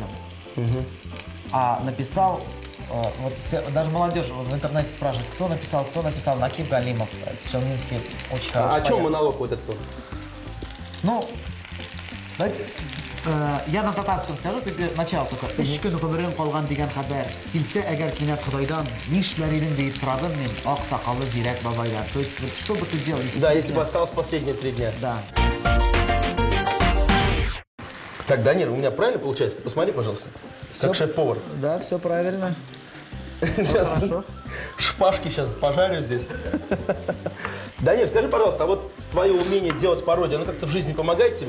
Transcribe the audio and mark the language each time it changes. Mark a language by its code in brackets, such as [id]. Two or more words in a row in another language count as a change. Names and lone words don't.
[ru] А написал, вот даже молодежь в интернете спрашивает, кто написал, Накиб Галимов, челнинский, очень хороший. А о чем монолог вот этот? Ну, давайте, я на татарском скажу, только начало только. [tt] Үш күн гомерем калган дигән хәбәр. Килсә әгәр кинәт Худайдан, нишләр идем дип сорадым мин, ак сакаллы зирәк бабайлар. [ru] То есть, вот, что бы ты делал? Да, если бы осталось последние 3 дня. Да. Так, Данир, у меня правильно получается? Ты посмотри, пожалуйста. Как шеф-повар. Да, все правильно. Сейчас Хорошо. шпажки сейчас пожарю здесь. Данир, скажи, пожалуйста, а вот твое умение делать пародию, оно как-то в жизни помогает тебе?